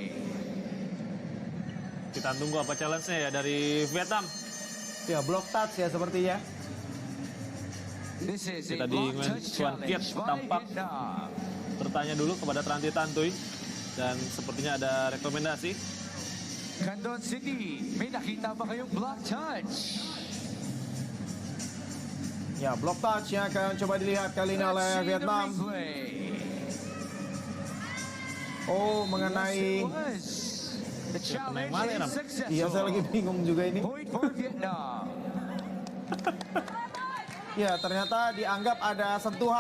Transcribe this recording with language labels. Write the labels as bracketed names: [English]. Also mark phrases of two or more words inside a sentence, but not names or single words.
[Indonesian] Kita tunggu apa challenge-nya ya dari Vietnam. Ya, [English] block touch [Indonesian] ya sepertinya. Tadi Nguyen Xuan Kiat tampak bertanya dulu kepada Tran Thi Tantuy dan sepertinya ada rekomendasi. [Filipino] Candon City, may nakita ba kayong [English] block touch? [Indonesian] Ya, [English] block touch [Indonesian] yang akan coba dilihat kali ini oleh Vietnam. Oh, mengenai iya, saya lagi bingung juga ini. Ya, ternyata dianggap ada sentuhan.